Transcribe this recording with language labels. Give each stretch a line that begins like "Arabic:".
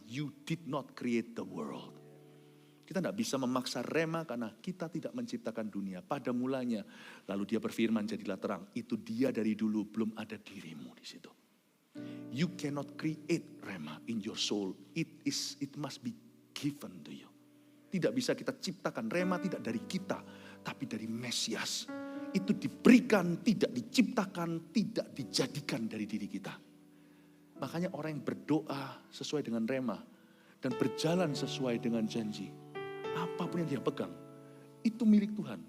English: You did not create the world.
Indonesian: Kita tidak bisa memaksa rema karena kita tidak menciptakan dunia. Pada mulanya. Lalu dia berfirman jadilah terang. Itu dia dari dulu, belum ada dirimu di situ.
English: You cannot create rema in your soul. It must be given to you.
Indonesian: Tidak bisa kita ciptakan rema, tidak dari kita, tapi dari Mesias. Itu diberikan, tidak diciptakan, tidak dijadikan dari diri kita. Makanya orang yang berdoa sesuai dengan rema dan berjalan sesuai dengan janji, apapun yang dia pegang, itu milik Tuhan.